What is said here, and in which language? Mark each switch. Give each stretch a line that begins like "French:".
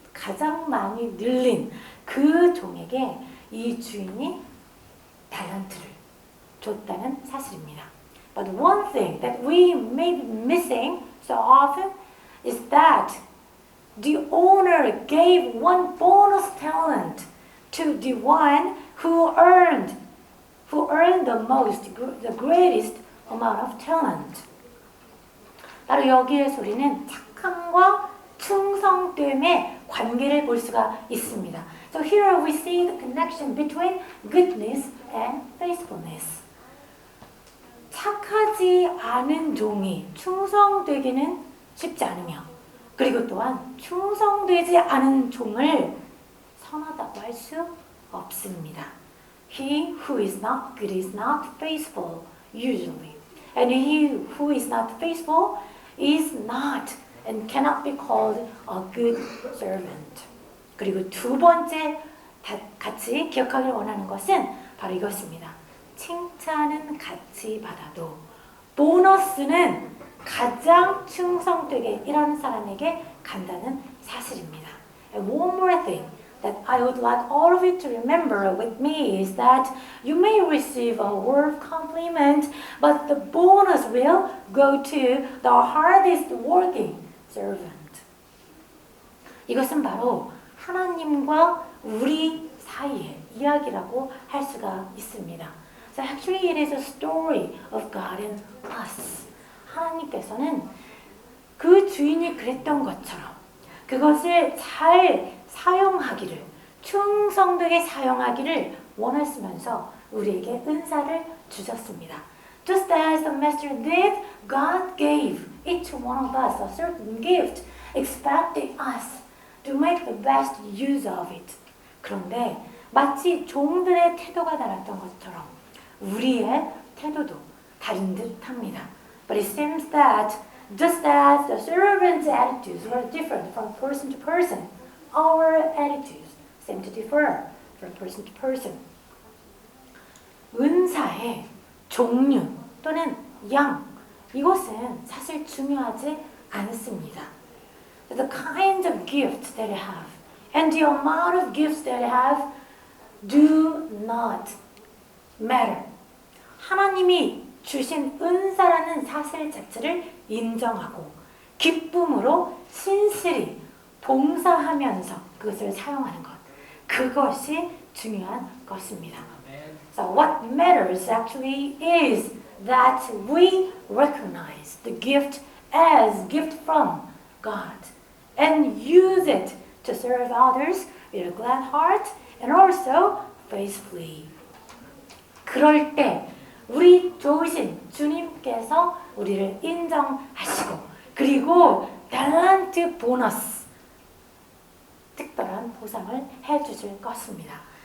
Korean: 가장 많이 늘린 그 종에게 이 주인이 달란트를 줬다는 사실입니다.
English: But one thing that we may be missing so often is that the owner gave one bonus talent to the one who earned the most, the greatest amount of talent.
Korean: 바로 여기에서 우리는 착함과 충성됨의 관계를 볼 수가 있습니다.
English: So here we see the connection between goodness and faithfulness.
Korean: 착하지 않은 종이 충성되기는 쉽지 않으며, 그리고 또한 충성되지 않은 종을 선하다고 할 수 없습니다.
English: He who is not good is not faithful usually, and he who is not faithful is not and cannot be called a good servant.
Korean: 그리고 두 번째 같이 기억하길 원하는 것은 바로 이것입니다. 칭찬은 같이 받아도 보너스는 가장 충성되게 일하는 사람에게 간다는 사실입니다.
English: And one more thing that I would like all of you to remember with me is that you may receive a word of compliment, but the bonus will go to the hardest working servant.
Korean: 이것은 바로 하나님과 우리 사이의 이야기라고 할 수가 있습니다.
English: So actually it is a story of God and us.
Korean: 하나님께서는 그 주인이 그랬던 것처럼 그것을 잘 사용하기를, 충성되게 사용하기를 원하시면서 우리에게 은사를 주셨습니다.
English: Just as the Master did, God gave each one of us a certain gift, expecting us to make the best use of it.
Korean: 그런데 마치 종들의 태도가 달랐던 것처럼 우리의 태도도 다른 듯합니다.
English: But it seems that just as the servants' attitudes were different from person to person, our attitudes seem to differ from person to person.
Korean: 은사의 종류 또는 양, 이것은 사실 중요하지 않습니다.
English: The kinds of gifts that I have and the amount of gifts that I have do not matter.
Korean: 하나님이 주신 은사라는 사실 자체를 인정하고 기쁨으로 신실히 봉사하면서 그것을 사용하는 것, 그것이 중요한 것입니다.
English: So what matters actually is that we recognize the gift as gift from God and use it to serve others with a glad heart and also faithfully.
Korean: 그럴 때 우리 좋으신 주님께서 우리를 인정하시고 그리고 달란트 보너스, 특별한 보상을 해주실 것입니다.